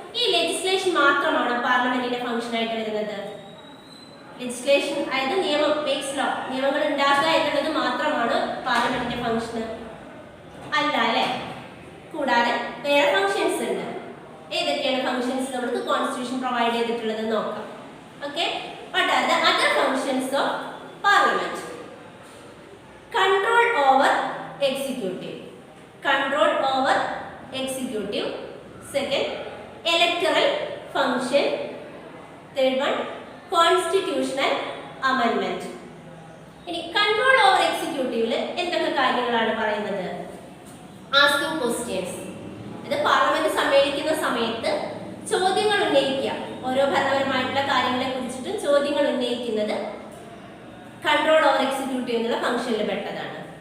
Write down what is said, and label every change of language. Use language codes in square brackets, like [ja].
[ml] ഈ ലെജിസ്ലേഷൻ മാത്രമാണ് പാർലമെന്റിന്റെ ഫംഗ്ഷൻ ആയിട്ട് വരുന്നത്? ലെജിസ്ലേഷൻ അതായത് നിയമം, മേക്സ് ലോ, നിയമങ്ങൾ ഉണ്ടാക്കുക എന്നുള്ളത് മാത്രമാണ് പാർലമെന്റിന്റെ ഫംഗ്ഷൻ? അല്ല അല്ലെ. കൂടാതെ വേറെ ഫംഗ്ഷൻസ് ഉണ്ട്. ഏതൊക്കെയാണ് ഫംഗ്ഷൻസ് നമുക്ക് കോൺസ്റ്റിറ്റ്യൂഷൻ പ്രൊവൈഡ് ചെയ്തിട്ടുള്ളത് നോക്കാം. Okay, [en] What are the other functions of Parliament? Control over executive. Control over executive. Second, electoral function. Third one, constitutional amendment. [ml] ഇനി കൺട്രോൾ ഓവർ എക്സിക്യൂട്ടീവിൽ എന്തൊക്കെ കാര്യങ്ങളാണ് പറയുന്നത്? Asking questions. ഇത് പാർലമെന്റ് സമ്മേളിക്കുന്ന സമയത്ത് ചോദ്യങ്ങൾ ഉന്നയിക്കുക, ഓരോ ഭരണപരമായിട്ടുള്ള കാര്യങ്ങളെ കുറിച്ചിട്ടും ചോദ്യങ്ങൾ ഉന്നയിക്കുന്നത് കൺട്രോൾ ഓവർ എക്സിക്യൂട്ടീവ് എന്നുള്ള ഫംഗ്ഷനിൽ പെട്ടതാണ്.